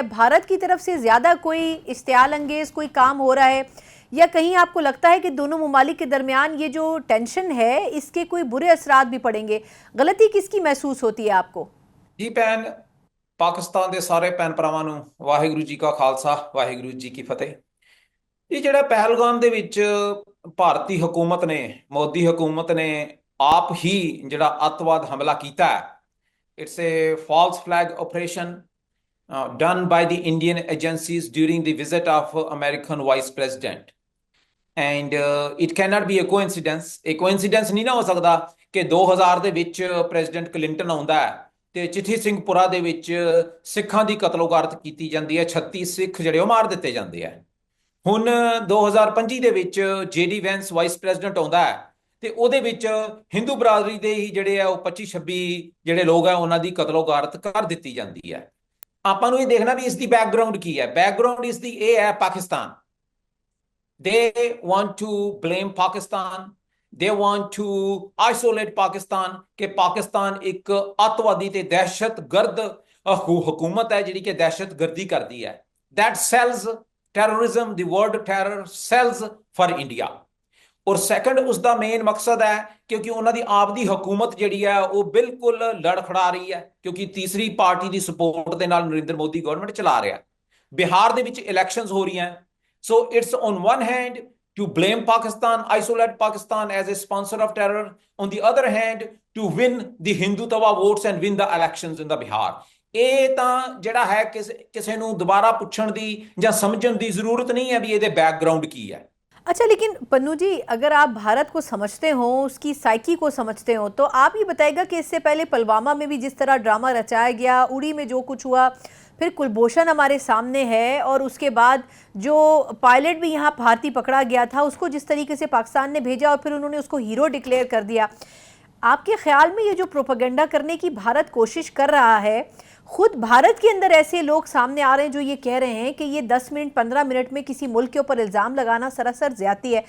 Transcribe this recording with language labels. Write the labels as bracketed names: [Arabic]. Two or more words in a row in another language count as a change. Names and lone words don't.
[Urdu] بھارت کی طرف سے زیادہ کوئی اشتعال انگیز کوئی کام ہو رہا ہے یا کہیں آپ کو لگتا ہے کہ دونوں ممالک کے درمیان یہ جو ٹینشن ہے اس کے کوئی برے اثرات بھی پڑیں گے? غلطی کس کی محسوس ہوتی ہے آپ کو? [Punjabi] ਜੀ ਭੈਣ, ਪਾਕਿਸਤਾਨ ਕੇ ਸਾਰੇ ਭੈਣ ਭਰਾਵਾਂ ਨੂੰ ਵਾਹਿਗੁਰੂ ਜੀ ਕਾ ਖ਼ਾਲਸਾ ਵਾਹਿਗੁਰੂ ਜੀ ਕੀ ਫ਼ਤਿਹ। ये ਜਿਹੜਾ ਪਹਿਲਗਾਮ ਦੇ ਵਿੱਚ ਭਾਰਤੀ ਹਕੂਮਤ ਨੇ ਮੋਦੀ ਹਕੂਮਤ ਨੇ ਆਪ ਹੀ ਜਿਹੜਾ ਅੱਤਵਾਦ ਹਮਲਾ ਕੀਤਾ ਹੈ, [English] it's a false flag operation done by the Indian agencies during the visit of American Vice President. And it cannot be a coincidence. A coincidence [Punjabi] ਨਹੀਂ ਨਾ ਹੋ ਸਕਦਾ ਕਿ 2000 ਦੇ ਵਿੱਚ ਪ੍ਰੈਜ਼ੀਡੈਂਟ ਕਲਿੰਟਨ ਆਉਂਦਾ ਹੈ ਤੇ ਚਿੱਠੀ ਸਿੰਘਪੁਰਾ ਦੇ ਵਿੱਚ ਸਿੱਖਾਂ ਦੀ ਕਤਲੋਗਾਰਤ ਕੀਤੀ ਜਾਂਦੀ ਹੈ, 36 ਸਿੱਖ ਜਿਹੜੇ ਉਹ ਮਾਰ ਦਿੱਤੇ ਜਾਂਦੇ ਆ। ਹੁਣ 2025 ਦੇ ਵਿੱਚ JD ਵੈਂਸ [English] Vice President [Punjabi] ਆਉਂਦਾ ਹੈ ਤੇ ਉਹਦੇ ਵਿੱਚ ਹਿੰਦੂ ਬਰਾਦਰੀ ਦੇ ਹੀ ਜਿਹੜੇ ਆ ਉਹ 25-26 ਜਿਹੜੇ ਲੋਕ ਆ ਉਹਨਾਂ ਦੀ ਕਤਲੋਗਾਰਤ ਕਰ ਦਿੱਤੀ ਜਾਂਦੀ ਹੈ। ਆਪਾਂ ਨੂੰ ਇਹ ਦੇਖਣਾ ਵੀ ਇਸ ਦੀ ਬੈਕਗ੍ਰਾਉਂਡ ਕੀ ਹੈ। ਬੈਕਗ੍ਰਾਉਂਡ ਇਸ ਦੀ ਇਹ ਹੈ, ਪਾਕਿਸਤਾਨ [English] they want to blame Pakistan, they want to isolate Pakistan [Punjabi] ਕਿ ਪਾਕਿਸਤਾਨ ਇੱਕ ਅੱਤਵਾਦੀ ਤੇ ਦਹਿਸ਼ਤਗਰਦ ਹਕੂਮਤ ਹੈ ਜਿਹੜੀ ਕਿ ਦਹਿਸ਼ਤਗਰਦੀ ਕਰਦੀ ਹੈ। [English] that sells terrorism, the word terror sells for India। [Punjabi] ਔਰ ਸੈਕੰਡ ਉਸਦਾ ਮੇਨ ਮਕਸਦ ਹੈ ਕਿਉਂਕਿ ਉਹਨਾਂ ਦੀ ਆਪ ਦੀ ਹਕੂਮਤ ਜਿਹੜੀ ਹੈ ਉਹ ਬਿਲਕੁਲ ਲੜਖੜਾ ਰਹੀ ਹੈ ਕਿਉਂਕਿ ਤੀਸਰੀ ਪਾਰਟੀ ਦੀ ਸਪੋਰਟ ਦੇ ਨਾਲ ਨਰਿੰਦਰ ਮੋਦੀ ਗਵਰਨਮੈਂਟ ਚਲਾ ਰਿਹਾ। ਬਿਹਾਰ ਦੇ ਵਿੱਚ ਇਲੈਕਸ਼ਨਸ ਹੋ ਰਹੀਆਂ। [English] So it's on one hand to blame Pakistan, isolate Pakistan as a sponsor of terror. On the other hand, to win the Hindutva votes and win the elections in the Bihar. [Punjabi] ਇਹ ਤਾਂ ਜਿਹੜਾ ਹੈ ਕਿਸੇ ਨੂੰ ਦੁਬਾਰਾ ਪੁੱਛਣ ਦੀ ਜਾਂ ਸਮਝਣ ਦੀ ਜ਼ਰੂਰਤ ਨਹੀਂ ਹੈ ਭੀ ਇਹਦੇ ਬੈਕਗ੍ਰਾਊਂਡ ਕੀ ਹੈ। [Urdu] اچھا، لیکن پنوں جی اگر آپ بھارت کو سمجھتے ہو، اس کی سائیکی کو سمجھتے ہو، تو آپ یہ بتائیے گا کہ اس سے پہلے پلوامہ میں بھی جس طرح ڈرامہ رچایا گیا، اڑی میں جو کچھ ہوا، پھر کلبھوشن ہمارے سامنے ہے اور اس کے بعد جو پائلٹ بھی یہاں بھارتی پکڑا گیا تھا اس کو جس طریقے سے پاکستان نے بھیجا اور پھر انہوں نے اس کو ہیرو ڈکلیئر کر دیا، آپ کے خیال میں یہ جو پروپیگنڈا کرنے کی بھارت کوشش کر رہا ہے، خود بھارت کے اندر ایسے لوگ سامنے آ رہے ہیں جو یہ کہہ رہے ہیں کہ یہ 10 منٹ 15 منٹ میں کسی ملک کے اوپر الزام لگانا سراسر زیادتی ہے.